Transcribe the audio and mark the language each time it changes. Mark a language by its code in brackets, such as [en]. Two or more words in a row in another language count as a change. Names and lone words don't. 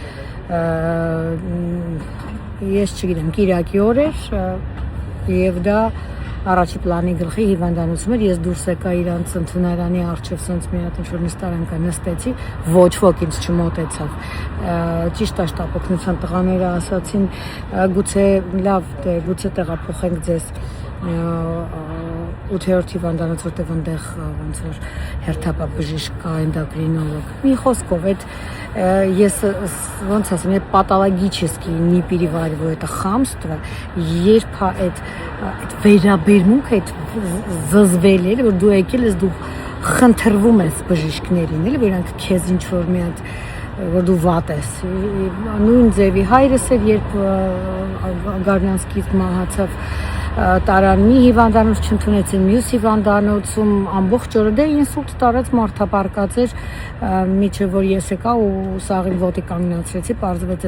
[hy] Ես չգիտեմ, կիրակի օր էր եւ դա առաջի պլանի գլխի հիվանդանոցում էր, ես դուրս եկա իրանց ընդունարանի առջև սենց մի հատ ինչ-որ նստարան կա նստեցի, ոչ ոք ինձ չմոտեցավ, ճիշտ է շտապօգնության տղաները ասացին, գուցե լավ, գուցե տեղափոխենք ձեզ 8-րդ հիվանդանոց, որտեղ այնտեղ ոնց որ հերթապաբժիշկ կա, էնդոկրինոլոգ։ Մի խոսքով, այդ ես ոնց ասեմ, [ru] это патологически не перевариваю это хамство, [hy] երբ այդ վերաբերմունքը, այդ զզվել է, որ դու եկել ես, դու խնդրվում ես բժիշկներին, էլի, որ իրանք քեզ ինչ որ մի հատ որ դու վատ ես։ Նույն ձևի հայրս էր, երբ Գարնանսկից մահացավ, տարան մի հիվանդանոց չընդունեցին, մյուս հիվանդանոցում ամբողջ օրը դե ինսուլտ տարած մարդապարկած էր, միջև որ ես եկա ու սաղին ոտի կանգնացրեցի, պարզվեց